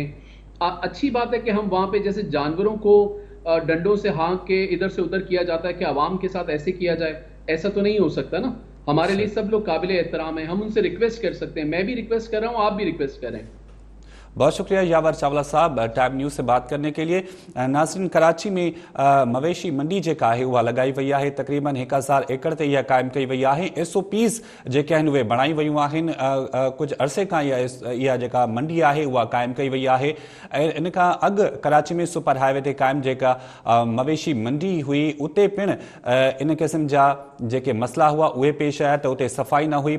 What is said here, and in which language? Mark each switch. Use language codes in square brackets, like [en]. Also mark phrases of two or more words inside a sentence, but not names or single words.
[ur] اچھی بات ہے کہ ہم وہاں پہ جیسے جانوروں کو ڈنڈوں سے ہانک کے ادھر سے ادھر کیا جاتا ہے کہ عوام کے ساتھ ایسے کیا جائے, ایسا تو نہیں ہو سکتا نا. ہمارے لیے سب لوگ قابل احترام ہیں, ہم ان سے ریکویسٹ کر سکتے ہیں, میں بھی ریکویسٹ کر رہا ہوں, آپ بھی ریکویسٹ کریں. بہت شکریہ یاور چاولہ صاحب ٹائم نیوز سے بات کرنے کے لیے. ناظرین, کراچی میں مویشی منڈی [sd] जेका आहे उहा लॻाई वई आहे. तक़रीबन 1000 एकड़ ते इहा क़ाइमु कई वई आहे. SOPs जेके आहिनि उहे बणाई वयूं आहिनि. कुझु अरसे खां इहा जेका मंडी आहे उहा क़ाइमु कई वई आहे. ऐं इन खां अॻु कराची में सुपर हाईवे ते क़ाइमु जेका मवेशी मंडी हुई उते पिणु इन क़िस्म जा जेके मसला हुआ उहे पेश आया त उते सफ़ाई न हुई.